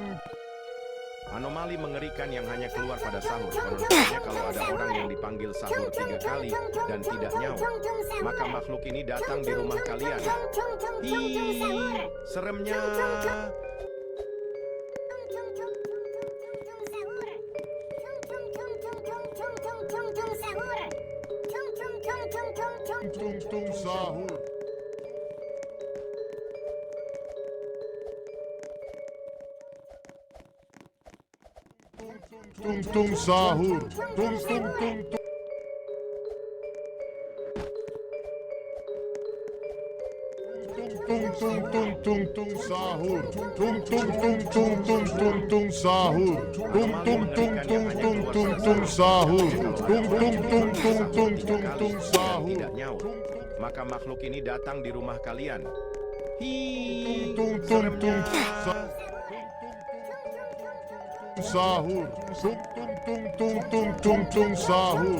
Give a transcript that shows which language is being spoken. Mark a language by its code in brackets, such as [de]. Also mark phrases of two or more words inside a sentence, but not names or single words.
[id] Anomali mengerikan yang hanya keluar pada sahur. Konon katanya kalau ada orang yang dipanggil sahur 3 kali dan tidak nyaut, maka makhluk ini datang di rumah kalian. Seremnya. Tung tung sahur. Tung tung sahur. Tung tung tung tung. Tung tung tung tung tung sahur. Tung tung tung tung tung tung tung sahur. Tung tung tung tung tung tung tung sahur. Tung tung tung tung tung tung tung sahur. Tidak nyaut, maka makhluk ini datang di rumah kalian. Tung tung tung sahur. Tung tung tung tung tung tung tung sahur.